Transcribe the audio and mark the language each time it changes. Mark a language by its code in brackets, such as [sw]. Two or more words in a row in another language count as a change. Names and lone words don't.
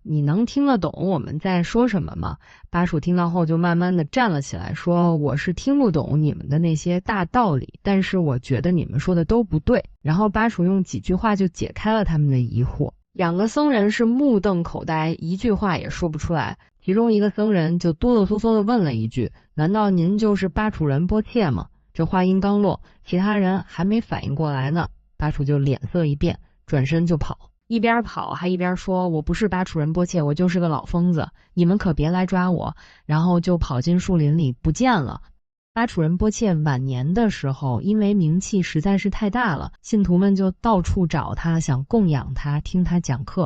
[zh] 你能聽得懂我們在說什麼嗎？”巴楚聽到後就慢慢地站了起來，說：“我是聽不懂你們的那些大道理，但是我觉得你們說的都不對。” 然後巴楚用幾句話就解開了他們的疑惑。2個僧人是目瞪口呆，一句話也說不出來。其中一個僧人就哆哆嗦嗦地問了一句：“難道您就是巴楚仁波切嗎？” 這話音剛落，其他人還沒反應過來呢，巴楚就臉色一變，轉身就跑，一邊跑還一邊說：“我不是巴楚仁波切，我就是個老瘋子，你們可別來抓我。” 然後就跑進樹林裡不見了。巴楚仁波切晚年的時候，因為名氣實在是太大了，信徒們就到處找他，想供養他，聽他講課。